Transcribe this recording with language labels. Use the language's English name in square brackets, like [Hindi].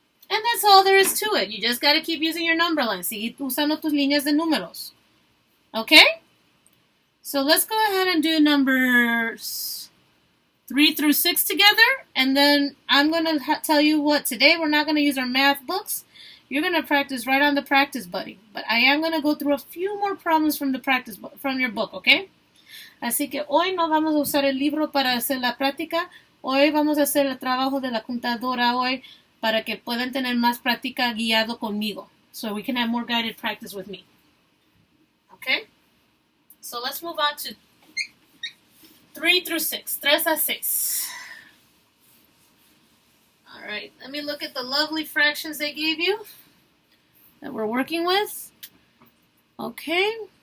[English] And that's all there is to it. You just got to keep using your number line. [Spanish] Seguir usando tus líneas de números. [English] Okay? So let's go ahead and do numbers 3 through 6 together. And then I'm going to tell you what. Today we're not going to use our math books. You're going to practice right on the practice buddy. But I am going to go through a few more problems from the practice from your book, okay? [Spanish] Así que hoy no vamos a usar el libro para hacer la práctica. Hoy vamos a hacer el trabajo de la computadora hoy para que puedan tener más práctica guiado conmigo. [English] So we can have more guided practice with me. Okay? So let's move on to 3 through 6. [Spanish] 3 a 6. [English] All right, let me look at the lovely fractions they gave you that we're working with. Okay.